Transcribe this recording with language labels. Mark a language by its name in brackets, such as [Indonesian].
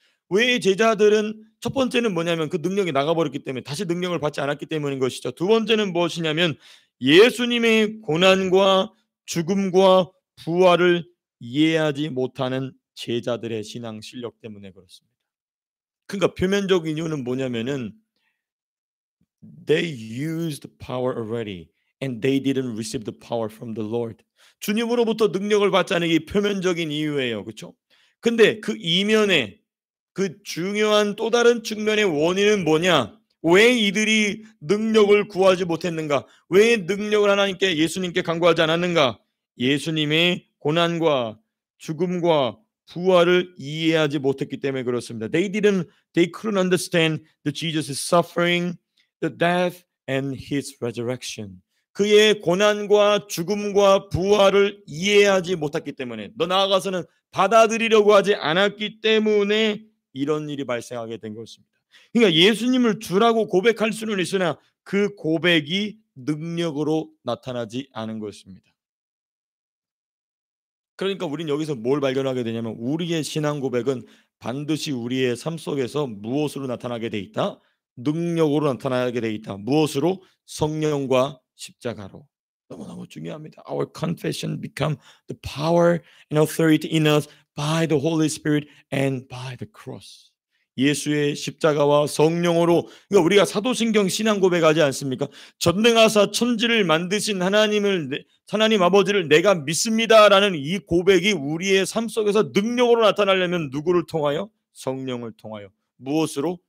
[Korean] 왜 제자들은 첫 번째는 뭐냐면 그 능력이 나가버렸기 때문에 다시 능력을 받지 않았기 때문인 것이죠. 두 번째는 무엇이냐면 예수님의 고난과 죽음과 부활을 이해하지 못하는 제자들의 신앙 실력 때문에 그렇습니다. 그러니까 표면적인 이유는 뭐냐면은 [English] they used power already and they didn't receive the power from the Lord. [Korean] 주님으로부터 능력을 받지 않은 게 표면적인 이유예요. 그렇죠? 근데 그 이면에 그 중요한 또 다른 측면의 원인은 뭐냐? 왜 이들이 능력을 구하지 못했는가? 왜 능력을 하나님께 예수님께 간구하지 않았는가? 예수님의 고난과 죽음과 부활을 이해하지 못했기 때문에 그렇습니다. [English] They couldn't understand that Jesus' suffering, the death, and His resurrection. [Korean] 그의 고난과 죽음과 부활을 이해하지 못했기 때문에 더 나아가서는 받아들이려고 하지 않았기 때문에 이런 일이 발생하게 된 것입니다. 그러니까 예수님을 주라고 고백할 수는 있으나 그 고백이 능력으로 나타나지 않은 것입니다. 그러니까 우리는 여기서 뭘 발견하게 되냐면 우리의 신앙 고백은 반드시 우리의 삶 속에서 무엇으로 나타나게 돼 있다? 능력으로 나타나게 돼 있다. 무엇으로? 성령과 십자가로. 너무너무 중요합니다. [English] Our confession become the power and authority in us by the Holy Spirit and by the cross. [Korean] 예수의 십자가와 성령으로 그러니까 우리가 사도신경 신앙 고백하지 않습니까? 전능하사 천지를 만드신 하나님 아버지를 내가 믿습니다라는 이 고백이 우리의 삶 속에서 능력으로 나타나려면 누구를 통하여? 성령을 통하여. 무엇으로?